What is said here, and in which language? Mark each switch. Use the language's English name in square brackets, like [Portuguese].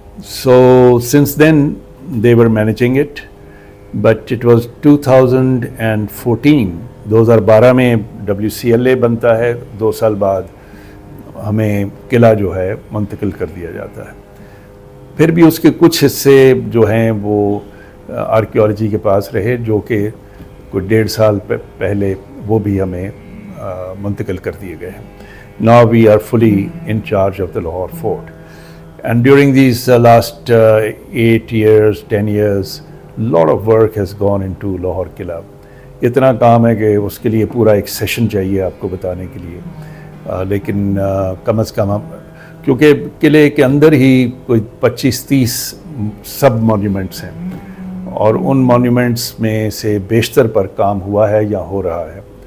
[English] So since then they were managing it, but it was [Urdu] 2014 2012 میں WCLA بنتا ہے, 2 سال بعد ہمیں قلعہ جو ہے منتقل کر دیا جاتا ہے. پھر بھی اس کے کچھ حصے جو ہیں وہ آرکیالوجی کے پاس رہے, جو کہ کوئی 1.5 سال پہلے وہ بھی ہمیں منتقل کر دیے گئے ہیں. [English] Now we are fully in charge of the Lahore fort. And during these last 8 years, 10 years, lot of work has gone into Lahore Qila. [Urdu] اتنا کام ہے کہ اس کے لیے پورا ایک سیشن چاہیے آپ کو بتانے کے لیے, لیکن کم از کم کیونکہ قلعے کے اندر ہی کوئی 25-30 سب مونیومنٹس ہیں, اور ان مونیومنٹس میں سے بیشتر پر کام ہوا ہے یا ہو رہا ہے.